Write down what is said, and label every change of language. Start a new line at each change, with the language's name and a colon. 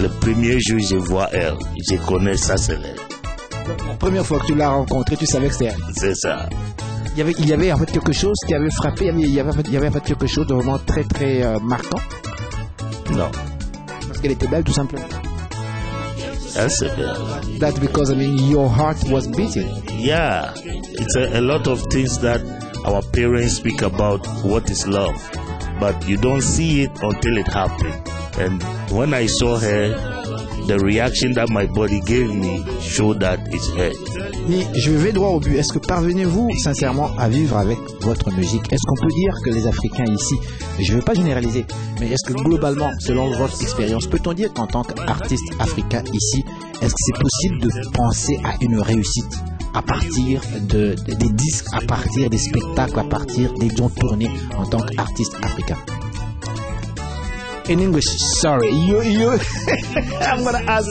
French: Le premier jour où je vois elle, je connais ça, c'est elle. La première fois que tu l'as rencontrée, tu savais que c'était elle. C'est ça. Il y avait en fait quelque chose qui avait frappé, il y avait en fait quelque chose de vraiment très très marquant. Non. Parce qu'elle était belle tout simplement. Elle c'est belle.
English: That's because your heart was beating. Yeah, it's a lot of things that our parents speak about what is love, but you don't see it until it happens. And when I saw her, the reaction that my body gave me showed that it's her.
French: Je vais droit au but. Est-ce que parvenez-vous sincèrement à vivre avec votre musique? Est-ce qu'on peut dire que les Africains ici, je ne veux pas généraliser, mais est-ce que globalement, selon votre expérience, peut-on dire qu'en tant qu'artiste africain ici, est-ce que c'est possible de penser à une réussite à partir des disques, à partir des spectacles, à partir des tournées en tant qu'artiste africain?
English: In English, sorry, you I'm gonna ask.